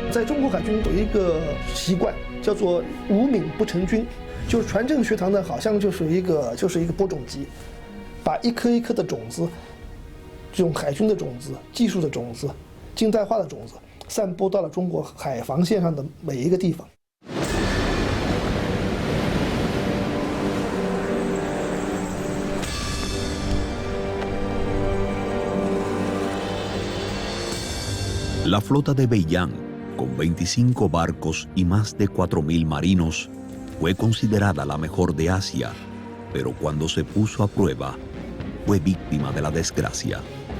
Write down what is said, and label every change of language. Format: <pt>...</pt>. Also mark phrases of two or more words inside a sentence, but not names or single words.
<zh>中国海军有一个习惯，叫做无敏不成军，就是船政学堂呢，好像就是一个播种机，把一颗一颗的种子，这种海军的种子、技术的种子、近代化的种子，散播到了中国海防线上的每一个地方。</zh> <es>La flota de Beiyang, con 25 barcos y más de 4.000 marinos, fue considerada la mejor de Asia, pero cuando se puso a prueba, fue víctima de la desgracia.</es>